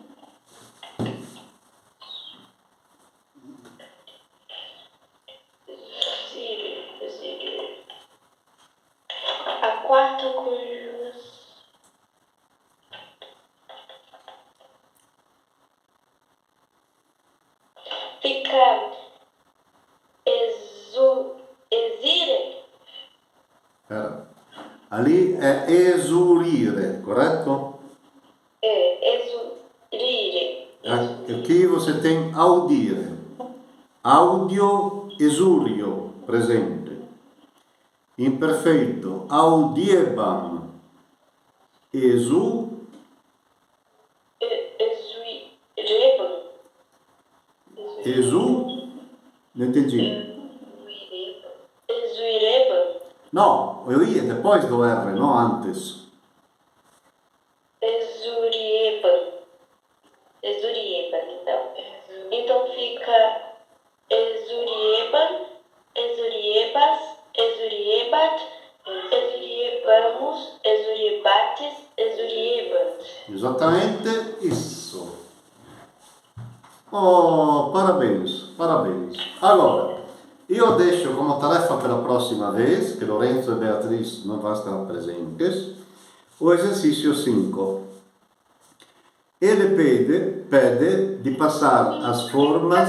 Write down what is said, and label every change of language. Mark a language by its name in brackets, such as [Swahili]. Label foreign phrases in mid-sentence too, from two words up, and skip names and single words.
[Portuguese] A quarta conjugação. Fica exire. [Italian] Pera. Ali è esurire, corretto? [Latin] Exurire. [Portuguese] Aqui você tem audire. [Latin] Audio, esurio, [Portuguese] presente. Imperfeito, [Latin] audiebam. Esu, Exuirebam. esu, [Portuguese] não entendi. [Latin] Exuirebam. [Portuguese] No, eu ia depois do R, não antes. [Latin] Exurieban. Exurieban, então. [Portuguese] Então fica [Latin] exurieban, exuriebas, exuriebat, exuriebamos, exuriebates, exuriebant. [Portuguese] Esattamente isso. Oh, parabéns, parabéns. Agora, io deixo como tarefa para a próxima vez, que Lorenzo e Beatriz não vão estar presentes, o exercício 5. Ele pede de passar as formas...